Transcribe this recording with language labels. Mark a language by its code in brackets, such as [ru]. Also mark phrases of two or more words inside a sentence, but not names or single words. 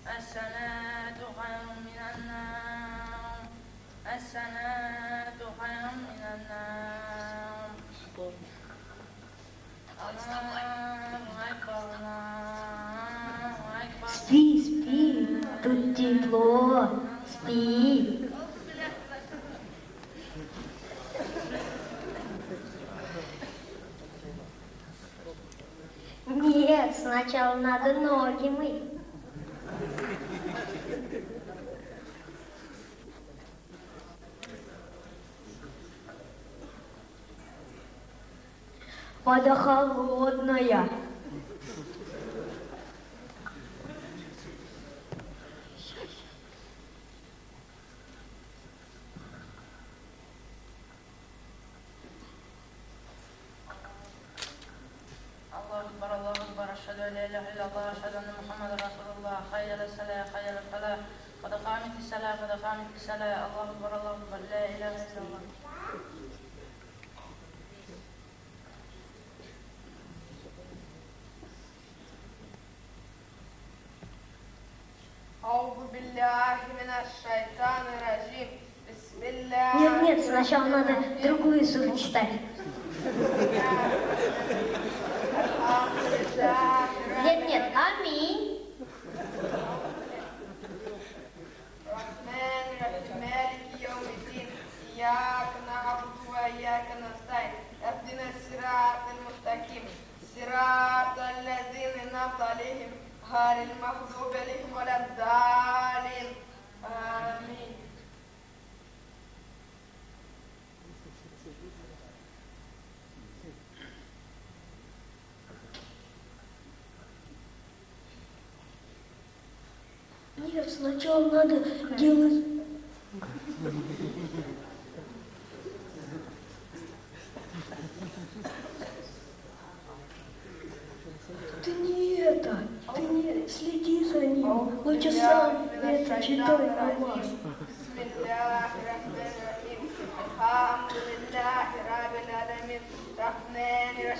[ar] السنة خير من النوم السنة خير من النوم الله أكبر الله أكبر [ru] Спи, спи, тут тепло, спи. Нет, сначала надо ноги мыть. Вода холодная. [ar] الله أكبر أشهد أن لا إله إلا الله أشهد أن محمدا رسول الله حي على الصلاة حي على الفلاح قد قامت الصلاة قد قامت الصلاة الله أكبر لا إله إلا الله أعوذ بالله من الشيطان الرجيم بسم الله [ru] Нет, нет, сначала надо другую суру читать. Нет, нет, аминь. [ar] الرحمن الرحيم مالك يوم الدين إياك نعبد وإياك نستعين اهدنا الصراط المستقيم صراط الذين أنعمت عليهم غير المغضوب عليهم ولا الضالين آمين. [ru] Нет, сначала надо делать... Ты не это, ты не следи за ним. Лучше сам это читай намаз. [ar] بسم الله الرحمن الرحيم الحمد لله رب العالمين الرحمن الرحيم